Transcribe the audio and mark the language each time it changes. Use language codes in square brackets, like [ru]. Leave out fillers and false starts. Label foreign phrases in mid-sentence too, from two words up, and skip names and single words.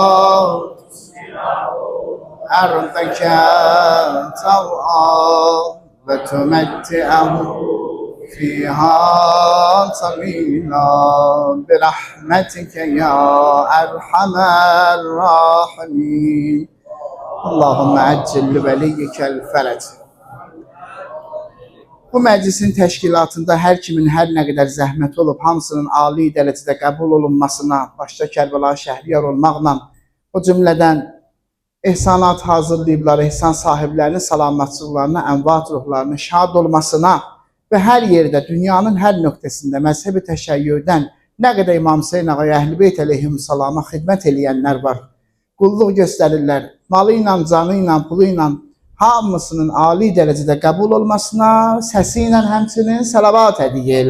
[ar] أرضك طوعا وتمتعه فيها طويلا برحمتك يا أرحم الراحمين اللهم عجل لوليك الفرج. [az] Bu məclisin təşkilatında hər kimin hər nə qədər zəhmət olub, hamısının ali dərəcədə qəbul olunmasına, başda Kərbəlayı Şəhriyar olmaqla o cümlədən ehsanat hazırlayıblar, ehsan sahiblərinin salamatçılıqlarına, ənvat ruhlarının şad olmasına və hər yerdə, dünyanın hər nöqtəsində məzhəbi təşəyyüdən nə qədər İmam Hüseyn ağaya, Əhl-i Beyt əleyhissalama xidmət eləyənlər var, qulluq göstərirlər, malı ilə, canı ilə, pulu ilə hamısının ali dərəcədə qəbul olmasına, səsi ilə həmçinin salavat hədiyyə elə.